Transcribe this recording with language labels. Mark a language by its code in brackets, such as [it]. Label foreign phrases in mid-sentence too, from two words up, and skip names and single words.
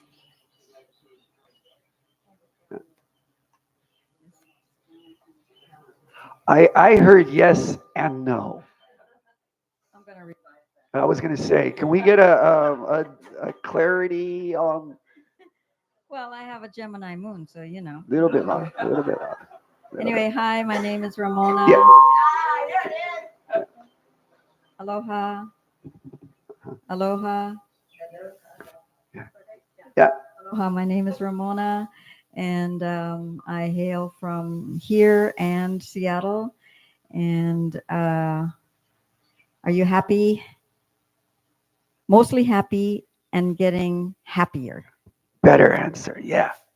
[en] I heard yes and no. I'm gonna read. I was going to say, can we get a clarity on Well, I have a Gemini moon, so you know. a little bit loud, a little bit loud. Anyway, hi, my name is Ramona. Yeah. Aloha. Aloha. Yeah. Aloha, my name is Ramona, and I hail from here and Seattle. And are you happy? Mostly happy and getting happier. Better answer. Yeah.